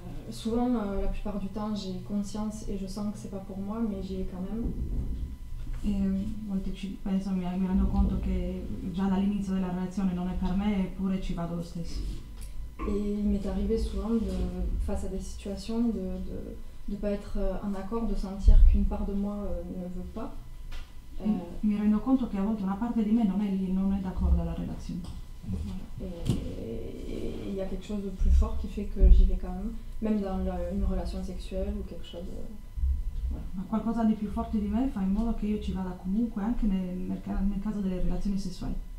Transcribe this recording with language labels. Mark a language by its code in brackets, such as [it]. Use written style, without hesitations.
[fr] Souvent, la plupart du temps, j'ai conscience et je sens que c'est pas pour moi, mais j'y vais quand même. [it] E a volte ci penso, mi rendo conto che già dall'inizio della relazione non è per me, eppure ci vado lo stesso. [fr] Et il m'est arrivé souvent, face à des situations, de ne pas être en accord, de sentir qu'une part de moi ne veut pas. [it] Mi rendo conto che a volte una parte di me non è d'accordo alla relazione. [fr] Voilà. Et il y a quelque chose de plus fort qui fait que j'y vais quand même dans une relation sexuelle ou quelque chose. Voilà. [it] Ma qualcosa di più forte di me fa in modo che io ci vada comunque, anche nel caso delle relazioni sessuali.